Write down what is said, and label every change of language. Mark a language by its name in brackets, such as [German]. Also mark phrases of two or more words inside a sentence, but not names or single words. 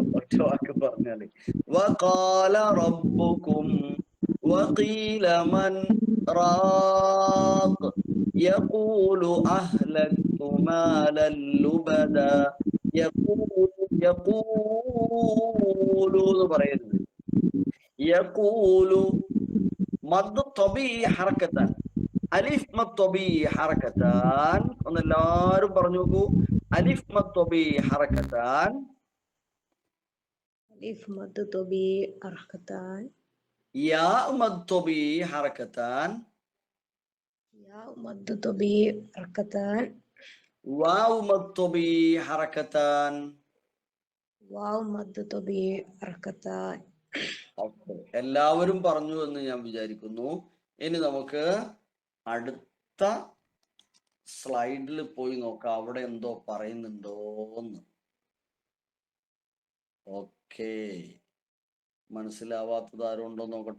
[Malayalam] ഒറ്റ വാക്ക് പറഞ്ഞാല് [Arabic] وقال ربكم وقيل من راق يقول أهلكت مالا لبدا [Malayalam] യഖൂലു എന്ന് പറയരുത്. [Arabic] يقول مد طبيعي حركتان ألف مد طبيعي حركتان, അലിഫ് മദ് ത്വബീഇ ഹറക്കത്താൻ. [Malayalam] ഒന്ന് എല്ലാവരും പറഞ്ഞു നോക്കൂ. [Arabic] ألف مد طبيعي حركتان, ألف مد طبيعي حركتان يا مد طبيعي حركتان, يا مد طبيعي حركتان واو مد طبيعي حركتان. واو مد طبيعي حركتان. [Malayalam] എല്ലാവരും പറഞ്ഞു എന്ന് ഞാൻ വിചാരിക്കുന്നു. ഇനി നമുക്ക് അടുത്ത സ്ലൈഡിൽ പോയി നോക്കാം, അവിടെ എന്തോ പറയുന്നുണ്ടോന്ന്. ഓക്കെ, മനസ്സിലാവാത്തത് ആരും ഉണ്ടോ നോക്കട്ടെ.